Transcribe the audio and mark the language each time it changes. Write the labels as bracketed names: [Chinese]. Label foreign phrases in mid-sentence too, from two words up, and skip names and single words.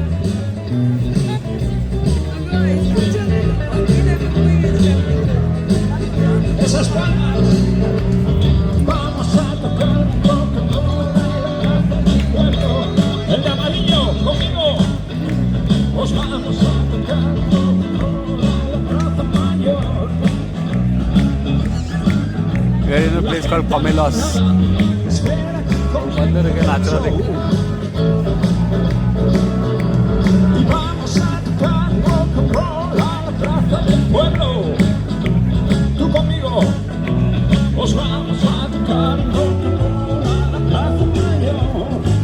[Spanish] El de amarillo, conmigo, os vamos a tocar. [English] We are in a place called Pamelos. [Hindi] अंदर के नाच रहा देखो. [Spanish] Y vamos a tocar [English] rock and roll [Spanish] a la plaza del pueblo. Tú conmigo, os vamos a tocar [English] rock and roll [Spanish] a la plaza mayor.